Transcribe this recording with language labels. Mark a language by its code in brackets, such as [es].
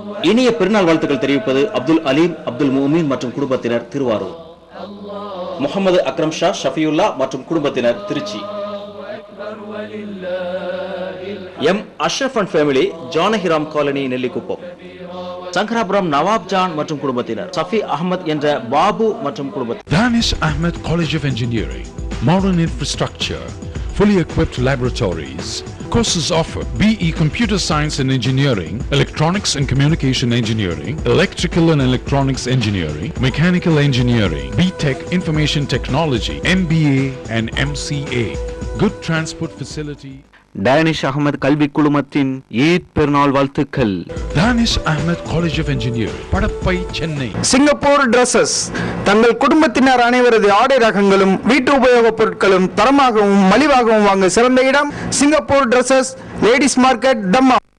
[ta] இனிய பெருநாள் வாழ்த்துக்கள் தெரிவிப்பது அப்துல் அலீம், அப்துல் மூமின் மற்றும் குடும்பத்தினர், திருவாரூர், முகமது அக்ரம் ஷா, ஷஃபியுல்லா மற்றும் குடும்பத்தினர், Trichy, M Ashraf and family, Janakiram colony, Nellikuppam, Sankarapuram Nawab John மற்றும் குடும்பத்தினர், சஃபி அஹமத் என்ற பாபு மற்றும் குடும்பத்தினர். [en] Danish Ahmed College of Engineering, modern infrastructure, fully equipped laboratories. Courses offered: BE Computer Science and Engineering, Electronics and Communication Engineering, Electrical and Electronics Engineering, Mechanical Engineering, BTech Information Technology, MBA and MCA. Good transport facility. [ta] Danish Ahmed கல்வி குழுமத்தின் ஈத் பெருநாள் வாழ்த்துக்கள். Danish Ahmed College of Engineering, Padappai, Chennai. Singapore dresses தங்கள் குடும்பத்தினர் அனைவரது ஆடை ரகங்களும் வீட்டு உபயோகப் பொருட்களும் தரமாகவும் மலிவாகவும் வாங்க சிறந்த இடம் சிங்கப்பூர் டிரெஸ்ஸஸ், லேடிஸ் மார்க்கெட், தம்மா.